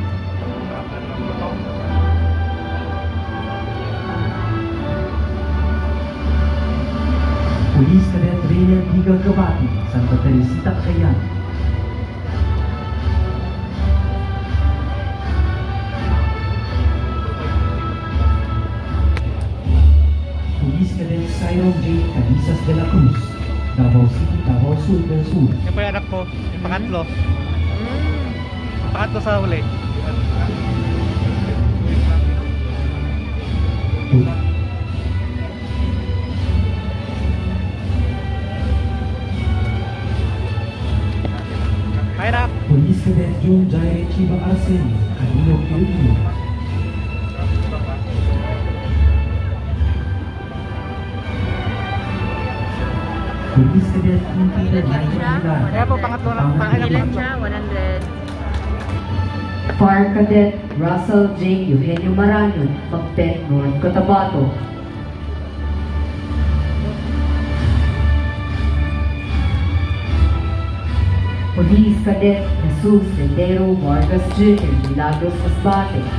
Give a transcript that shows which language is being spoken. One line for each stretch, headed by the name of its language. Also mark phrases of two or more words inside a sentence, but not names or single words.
Filipino: Police Cadet Raynel Higa Gabati, Santa Teresita, Cagayan. Police Cadet Cyril J. Calizas de la Cruz, Davao City, Davao Sur del Sur. Yan po yung anak ko, yung pangatlo. Pangatlo sa huli. Mahirap. Police Cadet June Jai Chiba Arsen, Canino, Filipino. Police Cadet Quintino Naila. Kaya po, pangatlo na. Ilan siya? 100. Fire Cadet Russell J. Eugenio Marano, Magpet, North Cotabato. Police Cadet Jesus Tendero Vargas Jr. Milagros Masbate.